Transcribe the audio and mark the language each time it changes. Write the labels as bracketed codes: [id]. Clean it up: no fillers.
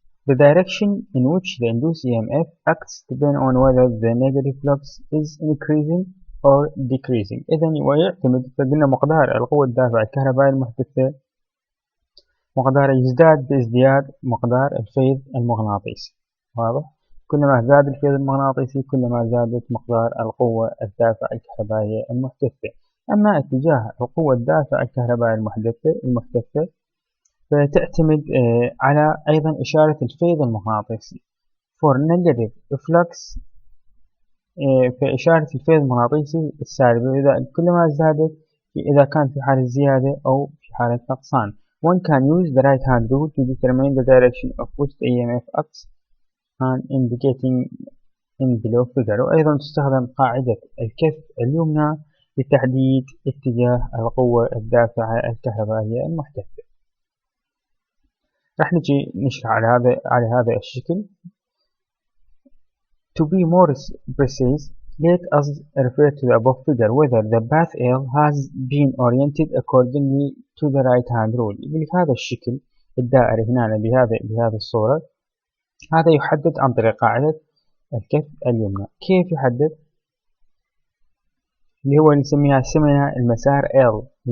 [en] The direction in which the induced EMF acts depends on whether the negative flux is increasing or decreasing. [ar] إذن ويعتمد، فقلنا مقدار القوة الدافعة الكهربائية المحتثة مقدار يزداد بازدياد مقدار الفيض المغناطيسي. واضح؟ كلما زاد الفيض المغناطيسي كلما زادت مقدار القوة الدافعة الكهربائية المحتثة. أما اتجاه القوة الدافعة الكهربائية المحتثة فتعتمد على أيضا إشارة الفيض المغناطيسي. [en] For negative flux [ar] فإشارة الفيض المغناطيسي السالبة إذا كلما زادت إذا كان في حالة زيادة أو في حالة نقصان. [en] One can use the right hand rule to determine the direction of which the EMF acts and indicating in below figure. [ar] وأيضا تستخدم قاعدة الكف اليمنى لتحديد اتجاه القوة الدافعة الكهربائية المحتثة. راح نجي نشرح على هذا الشكل. [en] To be more precise, let us refer to the above figure whether the path L has been oriented accordingly to the right hand rule. [ar] بهذا الشكل الدائري هنا بهذه الصورة، هذا يحدد عن طريق قاعدة الكف اليمنى. كيف يحدد؟ اللي هو نسميها المسار L.